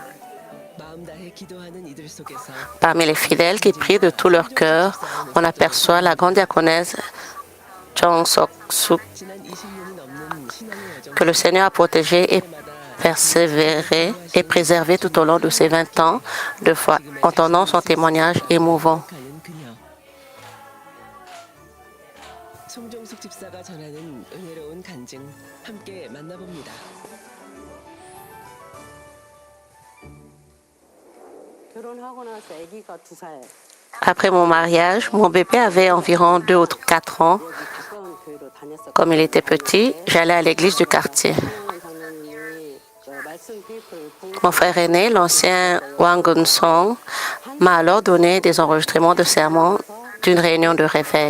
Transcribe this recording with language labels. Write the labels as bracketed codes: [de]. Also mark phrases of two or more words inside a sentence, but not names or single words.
[fr] Parmi les fidèles qui prient de tout leur cœur, on aperçoit la grande diaconesse Chong Sok-suk, que le Seigneur a protégée et persévérée et préservée tout au long de ses 20 ans de foi, entendant son témoignage émouvant. [ko] 송정숙 집사가 전하는 은혜로운 간증 함께 만나봅니다. [fr] Après mon mariage, mon bébé avait environ 2 ou 4 ans. Comme il était petit, j'allais à l'église du quartier. Mon frère aîné, l'ancien Wang Gun-song, m'a alors donné des enregistrements de sermons d'une réunion de réveil.